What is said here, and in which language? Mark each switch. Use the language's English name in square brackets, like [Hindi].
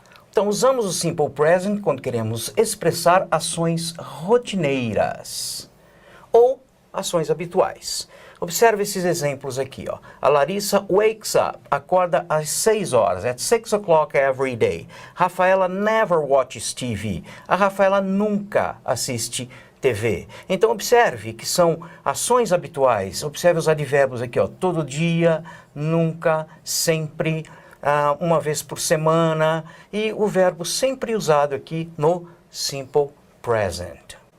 [Portuguese] Então, usamos o Simple Present quando queremos expressar ações rotineiras ou ações habituais. Observe esses exemplos aqui, ó. [English] A Larissa wakes up, [Portuguese] acorda às 6 horas, [English] at 6 o'clock every day. Rafaela never watches TV. [Portuguese] A Rafaela nunca assiste TV. Então, observe que são ações habituais. Observe os advérbios aqui, ó. Todo dia, nunca, sempre, uma vez por semana. E o verbo sempre usado aqui no Simple Present.